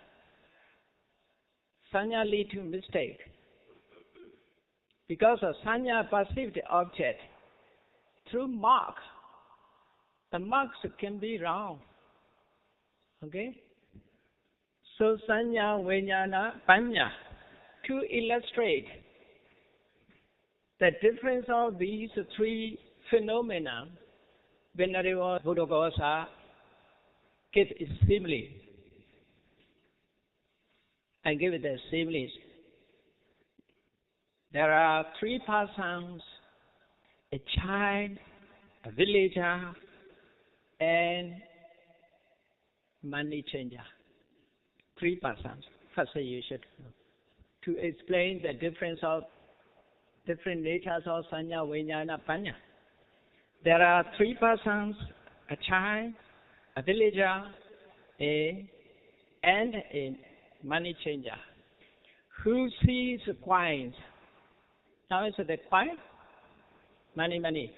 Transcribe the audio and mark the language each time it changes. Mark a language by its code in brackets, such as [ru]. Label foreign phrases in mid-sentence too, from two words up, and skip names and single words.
[en] Sanya lead to mistake. Because of sanya perceived object through mark. The marks can be wrong. Okay? [pi] So sanya, vijnana, panya, [en] to illustrate the difference of these three phenomena, Venerable Buddhaghosa gives a simile. I give it a simile. There are three persons, a child, a villager, and money changer. Three persons. First you should know. To explain the difference of different natures of [pi] sanya, vijnana, panya. [en] There are three persons, a child, a villager, and a money changer, who sees coins. Now is the coin? Money.